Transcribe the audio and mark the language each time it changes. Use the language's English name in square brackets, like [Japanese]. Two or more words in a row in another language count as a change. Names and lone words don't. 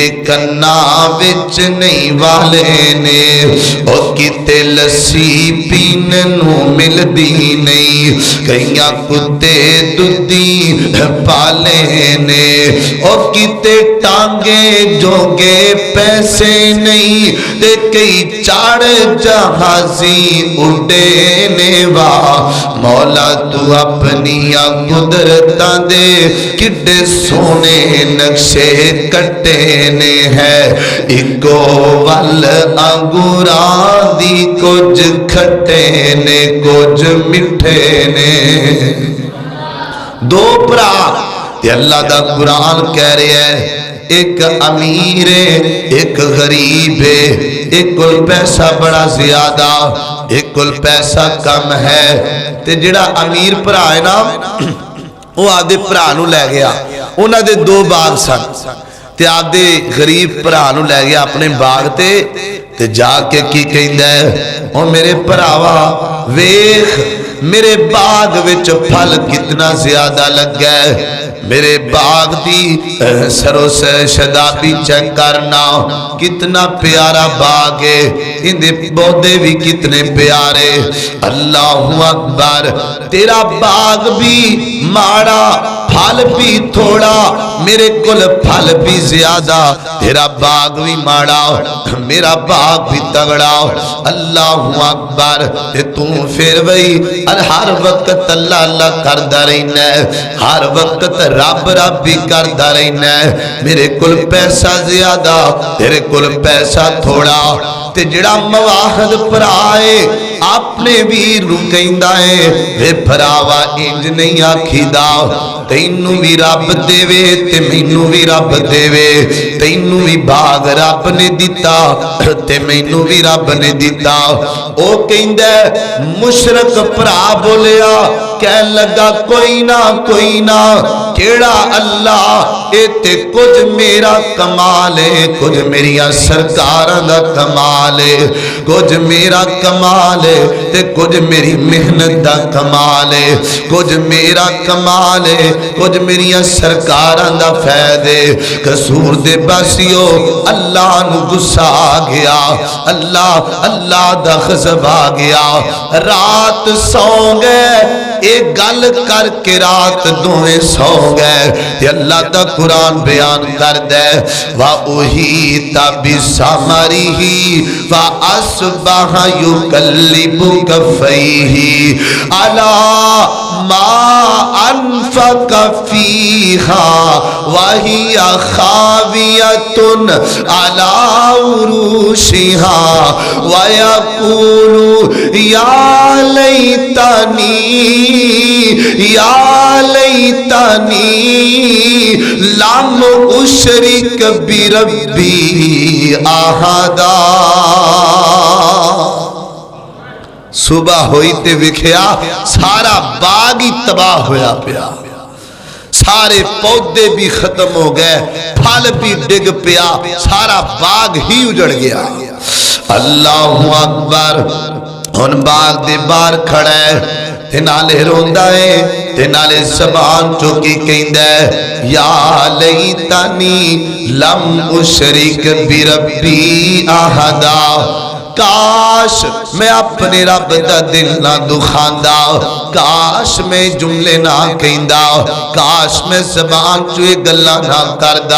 [Punjabi] کنا وچ نہیں والے نے او کیتے لسی پینے نو مل دی نہیں کئیاں کتے دودھی پالے نے او کیتے ٹانگے جوگے پیسے نہیں تے کئی چاڑ جہازی اڑے نے وا مولا تو اپنی قدرتاں دے کڈے سونے نقشے کٹے نے ہے ایکو ول انگوراں دی کچھ کھٹے نے کچھ مٹھے نے دو بھرا تے اللہ دا قرآن کہہ رہے ہے ایک امیر ہے ایک غریب ہے ایک کل پیسہ بڑا زیادہ ایک کل پیسہ کم ہے تے جڑا امیر بھرا ہے نا وہ آدھے بھرا نو لے گیا انہاں دے 2 باغ سن تے آدھے غریب بھرا نو لے گیا اپنے باغ تے جا کے کی کہندا ہے او میرے بھراوا ویکھ میرے باغ وچ پھل کتنا زیادہ لگا ہے، میرے باغ دی سرو سے شدابی چیک کرنا کتنا پیارا باغ ہے، اندے پودے بھی کتنے پیارے، اللہ اکبر، تیرا باغ بھی ماڑا پھل بھی تھوڑا، میرے کل پھل بھی زیادہ، تیرا باغ بھی ماڑا میرا باغ بھی تگڑا، اللہ اکبر، تے تم پھر وہی ہر وقت اللہ اللہ کردا رہنا ہے، ہر وقت رب رب بھی کردا رہنا ہے، میرے کل پیسہ زیادہ تیرے کل پیسہ تھوڑا، تے جڑا مواحد پرائے اپنے ویر نو کہندا ہے وے بھراوا انج نہیں آکھیدا، تینوں بھی رب دے وے تے مینوں بھی رب دے وے، تینوں بھی باغ رب نے دتا تے مینوں بھی رب نے دتا۔ او کہندا مشرک بھرا بولیا کہن لگا کوئی نہ کیڑا اللہ، اے تے کچھ میرا کمال ہے، کچھ میریاں سرکاراں دا کمال ہے، کچھ میرا کمال ہے تے کچھ میری محنت دا کمال ہے، کچھ میرا کمال ہے کچھ میریاں سرکاراں دا فیض ہے۔ قصور دے باسیو اللہ نو غصہ آ گیا، اللہ دا غضب آ گیا، رات سو گئے ایک گل کر کے رات دویں سو گئے، تے اللہ دا قرآن بیان کر دے [Arabic] وَأُحِيطَ بِثَمَرِهِ فَأَصْبَحَ يُقَلِّبُ كَفَّيْهِ عَلَى مَا أَنفَقَ فِيهَا وَهِيَ خَاوِيَةٌ عَلَى عُرُوشِهَا وَيَقُولُ يَا لَيْتَنِي لم اشرک بربی احدا۔ [Punjabi] صبح ہوئی تے وکھیا سارا باغ ہی تباہ ہویا پیا، سارے پودے بھی ختم ہو گئے، پھل بھی ڈگ پیا، سارا باغ ہی اجڑ گیا۔ اللہ اکبر، ہن باغ دے باہر کھڑا ہے تے نالے روندا ہے تے نالے زبان چوکی کہندا ہے [Arabic] یا لیتنی لم اشرک بربی احدا، [Punjabi] کاش میں اپنے رب دا دل نہ دکھاندا، کاش میں جملے نہ کہندا، کاش میں زبان چوئے گلا نہ کردا۔